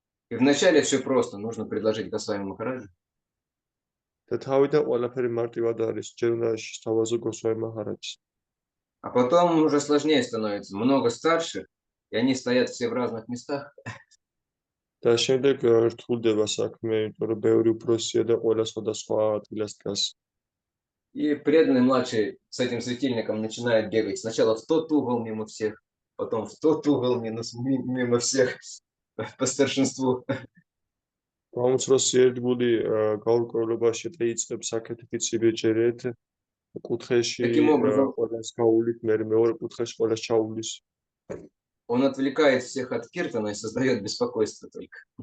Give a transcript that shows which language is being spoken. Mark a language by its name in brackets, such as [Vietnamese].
[Russian] И вначале все просто, нужно предложить Госвами Махараджу. [Georgian] და თავიდან ყველაფერი მარტივად არის, ჯერ უნდა შესთავაზო გოსვამი მაჰარაჯს. [Russian] А потом уже сложнее становится. Много старших, и они стоят все в разных местах. [Georgian] და შემდეგ რთულდება საქმე, იმიტომ რომ ბევრი უფროსია და ყველა სხვადასხვა ადგილას დგას. [Russian] И преданный младший с этим светильником начинает бегать. Сначала в тот угол мимо всех, потом в тот угол мимо всех по старшинству. [Georgian] გაუმცროსი ერთგული გაურკვევლობაში და იწყებს საკეთებით სიბეჭერეთ, კუთხეში [Russian] Таким образом, [Georgian] ყველას გაუვლით, მეორე კუთხეში ყველას ჩაუვლის. [Russian] он отвлекает всех от киртана и создает беспокойство только.